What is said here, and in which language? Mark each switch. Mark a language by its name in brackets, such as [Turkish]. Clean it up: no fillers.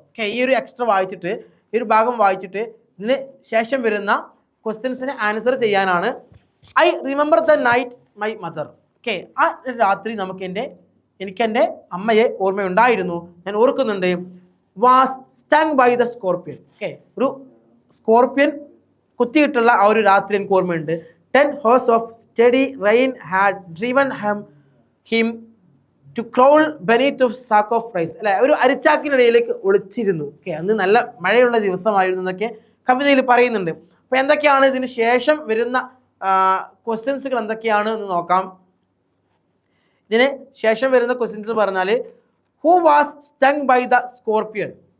[Malayalam] Okay, ഈ ഒരു extra വായിച്ചിട്ട്, ഈ ഒരു ഭാഗം വായിച്ചിട്ട് ഇതിന് ശേഷം വരുന്ന ക്വസ്റ്റ്യൻസിന് ആൻസർ ചെയ്യാനാണ്. [English] I remember the night my mother. [Malayalam] Okay, ആ രാത്രി എനിക്ക് എൻ്റെ അമ്മയെ ഓർമ്മയുണ്ടായിരുന്നു, ഞാൻ ഓർക്കുന്നുണ്ട്. [English] Was stung by the scorpion. [Malayalam] Okay, ഒരു സ്കോർപ്പിയൻ കുത്തിയിട്ടുള്ള ആ ഒരു രാത്രി എനിക്ക് ഓർമ്മയുണ്ട്. [English] 10 hours of steady rain had driven him to crawl beneath a sack of rice. [Malayalam] അല്ലെ, ഒരു അരിച്ചാക്കിനിടയിലേക്ക് ഒളിച്ചിരുന്നു. ഓക്കെ, അന്ന് നല്ല മഴയുള്ള ദിവസമായിരുന്നു എന്നൊക്കെ കവിതയിൽ പറയുന്നുണ്ട്. അപ്പോൾ എന്തൊക്കെയാണ് ഇതിന് ശേഷം വരുന്ന ക്വസ്റ്റ്യൻസുകൾ എന്തൊക്കെയാണ് എന്ന് നോക്കാം. ഇതിന് ശേഷം വരുന്ന ക്വസ്റ്റ്യൻസ് പറഞ്ഞാൽ [English] Who was stung by the scorpion.